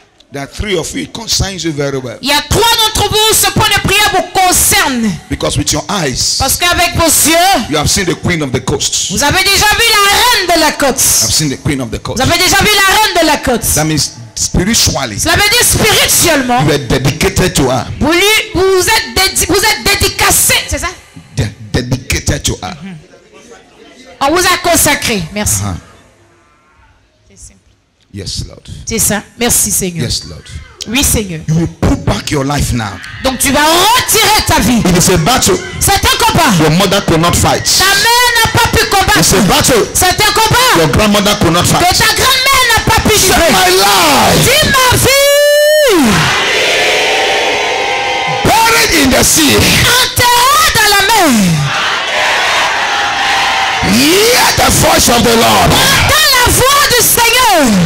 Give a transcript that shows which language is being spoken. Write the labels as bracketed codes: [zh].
[en] There are 3 of you. It concerns you very well. [fr] Il y a 3 d'entre vous, ce point de prière vous concerne. [en] Because with your eyes, [fr] Parce qu'avec vos yeux, [en] you have seen the queen of the coast. [fr] vous avez déjà vu la reine de la côte. [en] I've seen the queen of the coast. [fr] Vous avez déjà vu la reine de la côte. [en] That means spiritually, [fr] Cela veut dire spirituellement, [en] you are dedicated to her. [fr] vous êtes dédicacé, c'est ça? [en] Dedicated to her. [fr] On vous a consacré. Merci. [en] Yes, Lord. [fr] C'est ça. Merci Seigneur. [en] Yes, Lord. [fr] Oui Seigneur. [en] You will put back your life now. [fr] Donc tu vas retirer ta vie. [en] It is a battle [fr] C'est un combat. [en] your mother could not fight. [fr] Ta mère n'a pas pu combattre. [en] It's a battle [fr] C'est un combat [en] your grandmother could not [fr] que [en] fight. [fr] ta grand-mère n'a pas pu [en] Say [fr] livrer. [en] my life. [fr] Dis ma vie. [en] Buried in the sea. [fr] Enterrée dans la mer. [en] Hear the voice of the Lord. [fr] Entends la voix du Seigneur.